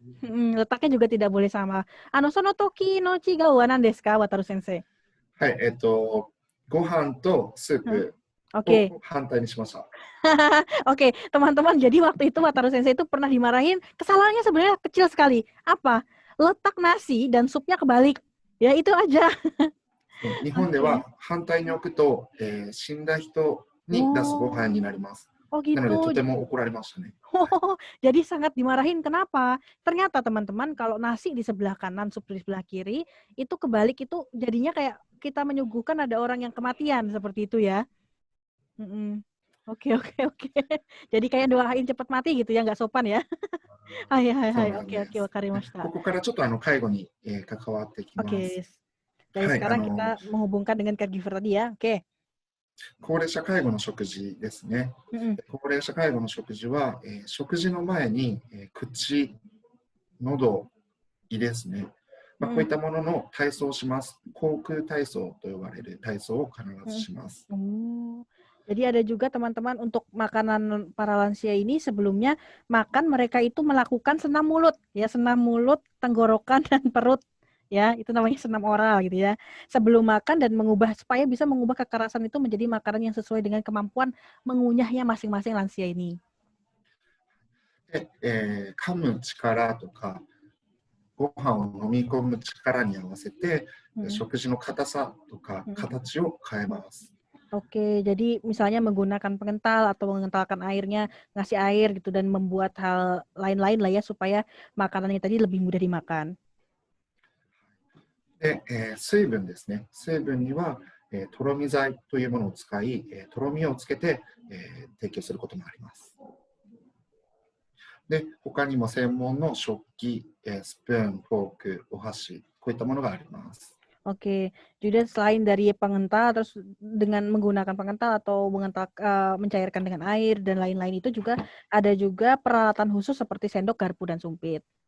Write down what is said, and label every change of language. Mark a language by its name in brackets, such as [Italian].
[Indonesian] Letaknya juga tidak boleh sama. [Japanese] Sono toki no chiga wa nan desu ka, [Indonesian] Wataru Sensei? [Japanese] はい、ご飯とスープ [Indonesian] Oke. [Japanese] を反対にしました。 [Indonesian] Oke, teman-teman. Jadi waktu itu Wataru Sensei itu pernah dimarahin. Kesalahannya sebenarnya kecil sekali. Apa? Letak nasi dan supnya kebalik. Ya itu aja. [Japanese] 日本では反対に置くと、死んだ人に出すご飯になります。 Oh なのでと [Indonesian] gitu. [Japanese] ても怒られましたね。 [Indonesian] Jadi sangat dimarahin. Kenapa? Ternyata teman-teman kalau nasi di sebelah kanan, sup di sebelah kiri, itu kebalik itu jadinya kayak kita menyuguhkan ada orang yang kematian seperti itu ya. Oke. Jadi kayak doain cepat mati gitu ya, nggak sopan ya. Hai. [Japanese] そうなん [Indonesian] Oke, [Japanese] です。わかりました。ここからちょっと介護に、関わってきます。 [Indonesian] Oke. Dari [Japanese] はい、 [Indonesian] sekarang kita menghubungkan dengan caregiver tadi ya. Oke. [Japanese] 高齢者介護の食事ですね。高齢者介護の食事は、食事の前に、口、喉、胃ですね。こういったものの体操をします。口腔体操と呼ばれる体操を必ずします。 [Indonesian] Jadi ada juga teman-teman untuk makanan para lansia ini sebelumnya makan mereka itu melakukan senam mulut ya, senam mulut, tenggorokan dan perut ya, itu namanya senam oral gitu ya. Sebelum makan dan mengubah supaya bisa mengubah kekerasan itu menjadi makanan yang sesuai dengan kemampuan mengunyahnya masing-masing lansia ini. [Japanese] で、噛む力とかご飯を飲み込む力に合わせて、食事の硬さとか形を変えます。 [Indonesian] Oke, jadi misalnya menggunakan pengental atau mengentalkan airnya, ngasih air gitu dan membuat hal lain-lain lah ya supaya makanannya tadi lebih mudah dimakan. [Japanese] で、水分ですね。水分には、とろみ剤というものを使い、とろみをつけて、提供することもあります。で、他にも専門の食器、スプーン、フォーク、お箸、こういったものがあります。 [Indonesian] Oke, jadi selain dari pengental, terus dengan menggunakan pengental atau mencairkan dengan air dan lain-lain itu juga ada juga peralatan khusus seperti sendok, garpu dan sumpit.